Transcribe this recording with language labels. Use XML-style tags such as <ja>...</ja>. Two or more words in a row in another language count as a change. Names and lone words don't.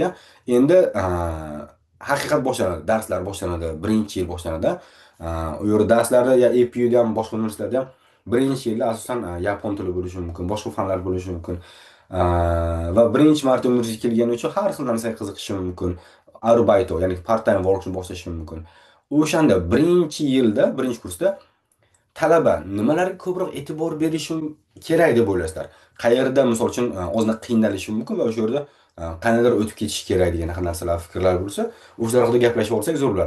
<uz>Endi haqiqat boshlanadi, darslar boshlanadi, birinchi yil boshlanadi. U yerda darslarda ya EPUda ham, boshqa universitetlarda ham birinchi yilda asosan yapon tili bo'lishi mumkin, boshqa fanlar bo'lishi mumkin. Va birinchi marta universitetga kelgani uchun har xil narsaga qiziqishi mumkin. Arbayto, ya'ni</uz> <en>part-time workshop</en> <uz>boshlashi mumkin. O'shanda birinchi yilda, birinchi kursda talaba nimalarga ko'proq e'tibor berishi kerak deb o'ylaysizlar? Qayerda misol uchun ozgina qiynalishi mumkin va o'sha yerda qanaqadir o'tib ketish kerak degan narsalar, fikrlar bo'lsa, o'shalar haqida gaplashib olsak zo'r bo'ladi.</uz>